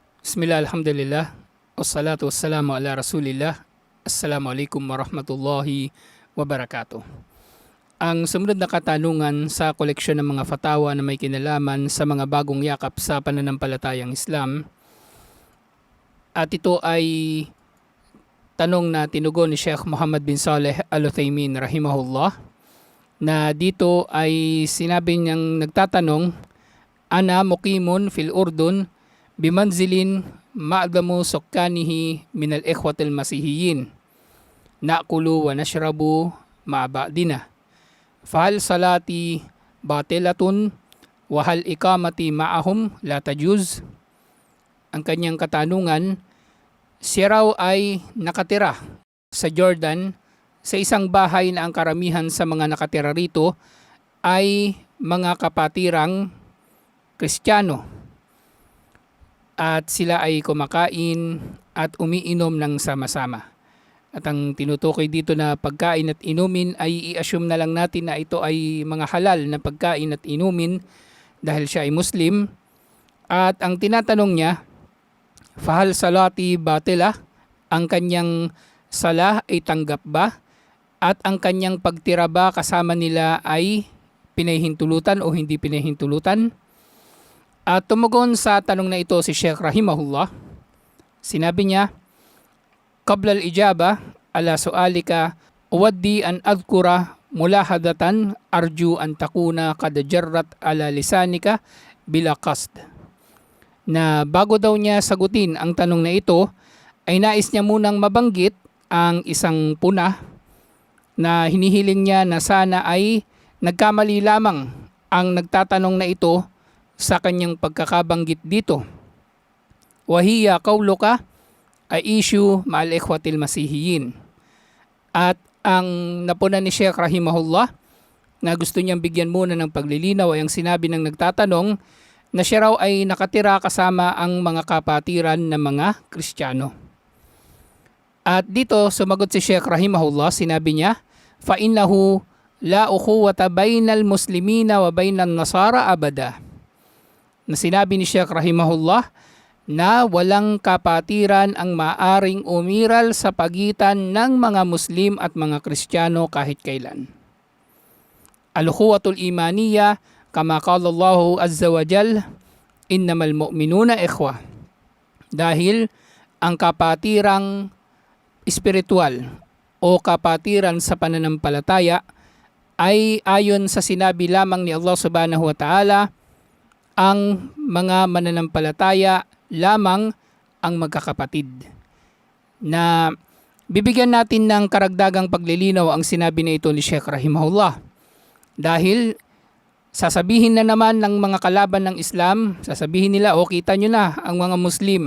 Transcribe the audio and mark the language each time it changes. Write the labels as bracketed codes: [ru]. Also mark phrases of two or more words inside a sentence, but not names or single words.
[ar] بسم الله، الحمد لله، والصلاة والسلام على رسول الله. السلام عليكم ورحمة الله وبركاته. [tl] Ang sumunod na katanungan sa koleksyon ng mga fatawa na may kinalaman sa mga bagong yakap sa pananampalatayang Islam. At ito ay tanong na tinugon ni Sheikh Muhammad bin Saleh Al-Uthaymin rahimahullah, na dito ay sinabi niyang nagtatanong, [ar] أنا مقيم في الأردن بمنزل معظم سكانه من الإخوة المسيحيين نأكل ونشرب مع بعضنا فهل صلاتي باطلة وهل إقامتي معهم لا تجوز. [tl] Ang kanyang katanungan, siya raw ay nakatira sa Jordan sa isang bahay na ang karamihan sa mga nakatira rito ay mga kapatirang Kristiyano, at sila ay kumakain at umiinom ng sama-sama. At ang tinutukoy dito na pagkain at inumin ay i-assume na lang natin na ito ay mga halal na pagkain at inumin dahil siya ay Muslim. At ang tinatanong niya, [ar] فهل صلاتي باطلة, [tl] ang kanyang salah ay tanggap ba? At ang kanyang pagtira ba kasama nila ay pinahintulutan o hindi pinahintulutan? At tumugon sa tanong na ito si Sheikh rahimahullah. Sinabi niya, [ar] قبل الإجابة على سؤالك أود أن أذكر ملاحظة أرجو أن تكون قد جرت على لسانك بلا قصد. [tl] Na bago daw niya sagutin ang tanong na ito, ay nais niya munang mabanggit ang isang puna na hinihiling niya na sana ay nagkamali lamang ang nagtatanong na ito sa kanyang pagkakabanggit dito. [ar] وهي قولك عيشي مع الإخوة المسيحيين. [tl] At ang napuna ni Sheikh rahimahullah na gusto niyang bigyan muna ng paglilinaw ay ang sinabi ng nagtatanong na siya raw ay nakatira kasama ang mga kapatiran ng mga Kristiyano. At dito sumagot si Sheikh rahimahullah, sinabi niya, [ar] فإنه لا أخوة بين المسلمين وبين النصارى أبدا. [tl] Na sinabi ni Sheikh rahimahullah na walang kapatiran ang maaring umiral sa pagitan ng mga Muslim at mga Kristiyano kahit kailan. [ar] الأخوة الإيمانية كما قال الله عز وجل، إنما المؤمنون إخوة. [tl] Dahil ang kapatirang espiritual o kapatiran sa pananampalataya ay ayon sa sinabi lamang ni Allah [ar] سبحانه وتعالى, [tl] ang mga mananampalataya lamang ang magkakapatid. Na bibigyan natin ng karagdagang paglilinaw ang sinabi na ito ni Sheikh rahimahullah. Dahil sasabihin na naman ng mga kalaban ng Islam, sasabihin nila, kita nyo na ang mga Muslim.